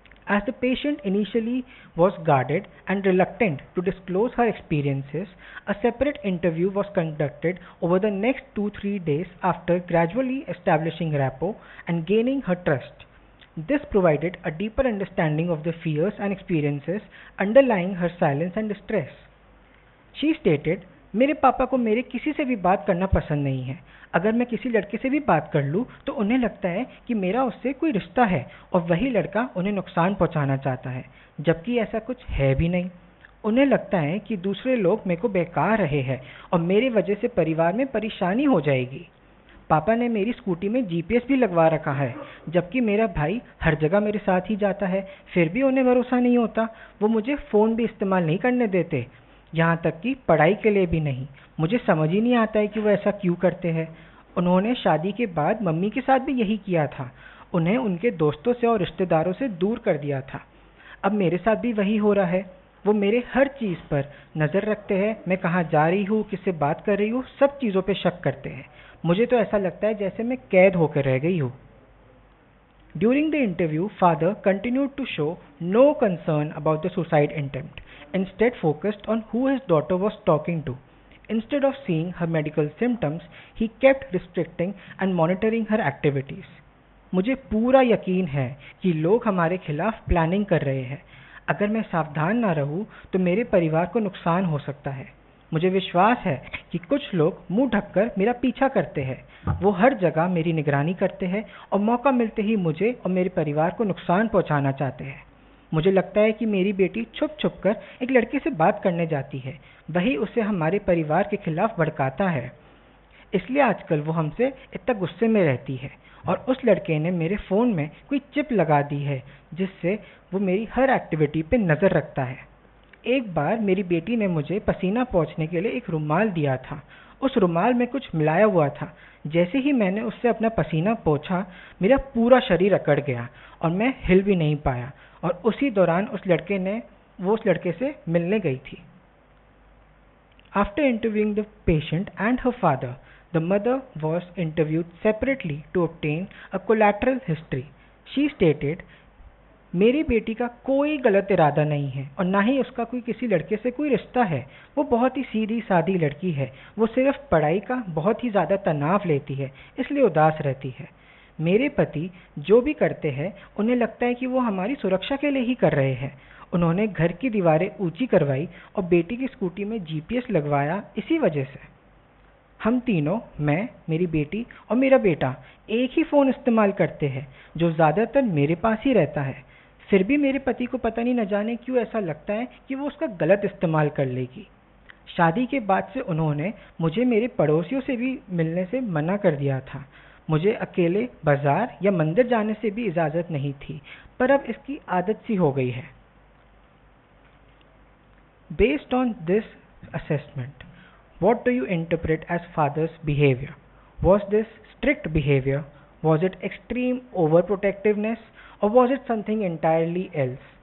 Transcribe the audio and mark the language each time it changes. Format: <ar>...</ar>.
<en>As the patient initially was guarded and reluctant to disclose her experiences, a separate interview was conducted over the next 2-3 days after gradually establishing rapport and gaining her trust. This provided a deeper understanding of the fears and experiences underlying her silence and distress. She stated,</en> <hi>"मेरे पापा को मेरे किसी से भी बात करना पसंद नहीं है। अगर मैं किसी लड़के से भी बात कर लूँ तो उन्हें लगता है कि मेरा उससे कोई रिश्ता है और वही लड़का उन्हें नुकसान पहुँचाना चाहता है, जबकि ऐसा कुछ है भी नहीं। उन्हें लगता है कि दूसरे लोग मेरे को बेकार रहे हैं और मेरी वजह से परिवार में परेशानी हो जाएगी। पापा ने मेरी स्कूटी में GPS भी लगवा रखा है, जबकि मेरा भाई हर जगह मेरे साथ ही जाता है, फिर भी उन्हें भरोसा नहीं होता। वो मुझे फ़ोन भी इस्तेमाल नहीं करने देते, यहाँ तक कि पढ़ाई के लिए भी नहीं। मुझे समझ ही नहीं आता है कि वो ऐसा क्यों करते हैं। उन्होंने शादी के बाद मम्मी के साथ भी यही किया था, उन्हें उनके दोस्तों से और रिश्तेदारों से दूर कर दिया था। अब मेरे साथ भी वही हो रहा है। वो मेरे हर चीज़ पर नज़र रखते हैं, मैं कहाँ जा रही हूँ, किससे बात कर रही हूँ, सब चीज़ों पे शक करते हैं। मुझे तो ऐसा लगता है जैसे मैं कैद होकर रह गई हूँ।</hi> <en>During the interview, father continued to show no concern about the suicide attempt, instead focused on who his daughter was talking to. Instead of seeing her medical symptoms, he kept restricting and monitoring her activities.</en> <hi>मुझे पूरा यकीन है कि लोग हमारे खिलाफ planning कर रहे हैं। अगर मैं सावधान ना रहूं तो मेरे परिवार को नुकसान हो सकता है। मुझे विश्वास है कि कुछ लोग मुंह ढककर मेरा पीछा करते हैं। वो हर जगह मेरी निगरानी करते हैं और मौका मिलते ही मुझे और मेरे परिवार को नुकसान पहुंचाना चाहते हैं। मुझे लगता है कि मेरी बेटी छुप छुप कर एक लड़के से बात करने जाती है, वही उसे हमारे परिवार के खिलाफ भड़काता है। इसलिए आजकल वो हमसे इतना गुस्से में रहती है और उस लड़के ने मेरे फ़ोन में कोई चिप लगा दी है जिससे वो मेरी हर एक्टिविटी पे नज़र रखता है। एक बार मेरी बेटी ने मुझे पसीना पोंछने के लिए एक रुमाल दिया था। उस रुमाल में कुछ मिलाया हुआ था। जैसे ही मैंने उससे अपना पसीना पोंछा, मेरा पूरा शरीर अकड़ गया और मैं हिल भी नहीं पाया। और उसी दौरान उस लड़के से मिलने गई थी।</hi> <en>After interviewing the patient and her father, the mother was interviewed separately to obtain a collateral history. She stated,</en> <hi>मेरी बेटी का कोई गलत इरादा नहीं है और ना ही उसका कोई किसी लड़के से कोई रिश्ता है। वो बहुत ही सीधी सादी लड़की है। वो सिर्फ पढ़ाई का बहुत ही ज़्यादा तनाव लेती है, इसलिए उदास रहती है। मेरे पति जो भी करते हैं उन्हें लगता है कि वो हमारी सुरक्षा के लिए ही कर रहे हैं। उन्होंने घर की दीवारें ऊंची करवाई और बेटी की स्कूटी में जीपीएस लगवाया इसी वजह से। हम तीनों, मैं, मेरी बेटी और मेरा बेटा, एक ही फ़ोन इस्तेमाल करते हैं जो ज़्यादातर मेरे पास ही रहता है। फिर भी मेरे पति को पता नहीं न जाने क्यों ऐसा लगता है कि वो उसका गलत इस्तेमाल कर लेगी। शादी के बाद से उन्होंने मुझे मेरे पड़ोसियों से भी मिलने से मना कर दिया था। मुझे अकेले बाजार या मंदिर जाने से भी इजाज़त नहीं थी, पर अब इसकी आदत सी हो गई है।</hi> <en>Based on this assessment, what do you interpret as father's behavior? Was this strict behavior? Was it extreme overprotectiveness? Or was it something entirely else?</en>